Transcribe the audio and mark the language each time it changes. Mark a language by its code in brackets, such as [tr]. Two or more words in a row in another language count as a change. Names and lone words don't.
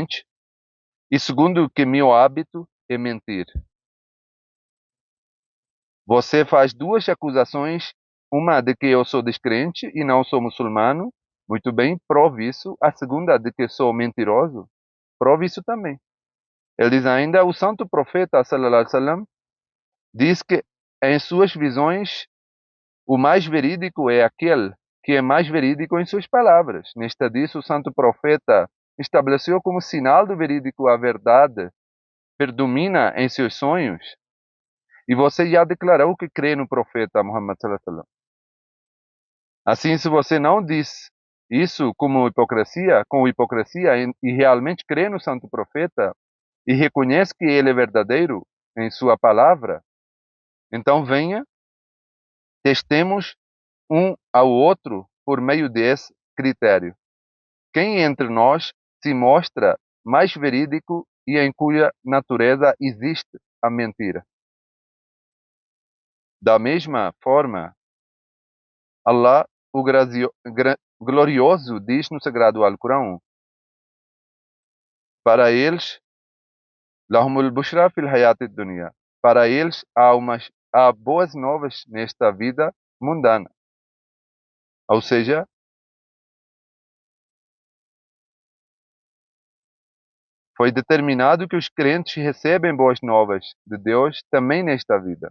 [pt] E segundo, que meu hábito é mentir. Você faz duas acusações, uma de que eu sou descrente e não sou muçulmano. Muito bem, prove isso. A segunda de que sou mentiroso, prove isso também. Ele diz ainda, o santo profeta, [ar] صلى الله عليه وسلم, [pt] diz que em suas visões, o mais verídico é aquele que é mais verídico em suas palavras. Neste disso, o santo profeta estabeleceu como sinal do verídico a verdade predomina em seus sonhos. E você já declarou que crê no profeta Muhammad [ar] صلى الله عليه وسلم. [pt] Assim, se você não diz isso como hipocrisia, com hipocrisia e realmente crê no santo profeta e reconhece que ele é verdadeiro em sua palavra, então venha, testemos um ao outro por meio desse critério. Quem entre nós se mostra mais verídico e em cuja natureza existe a mentira? Da mesma forma, Allah, o glorioso, diz no Sagrado Alcorão, para eles, [ar] لهم البشرى في الحياة الدنيا. [pt] Para eles há boas novas nesta vida mundana. Ou seja, foi determinado que os crentes recebem boas novas de Deus também nesta vida.